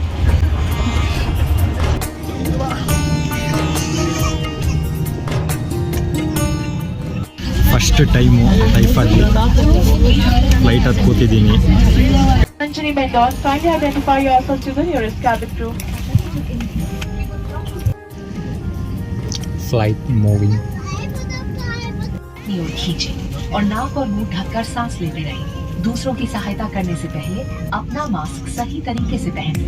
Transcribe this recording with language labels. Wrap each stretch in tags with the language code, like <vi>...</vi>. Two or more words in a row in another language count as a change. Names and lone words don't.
<en>first time</en> <kn>ಲೈಫಲ್ಲಿ ಫ್ಲೈಟ್ ಹತ್ತು ಕೂತಿದ್ದೀನಿ.</kn> <en>flight moving.</en> <hi>खींचे और नाक और मुंह ढककर सांस लेते रहिए. दूसरों की सहायता करने से पहले अपना मास्क सही तरीके से पहने.</hi>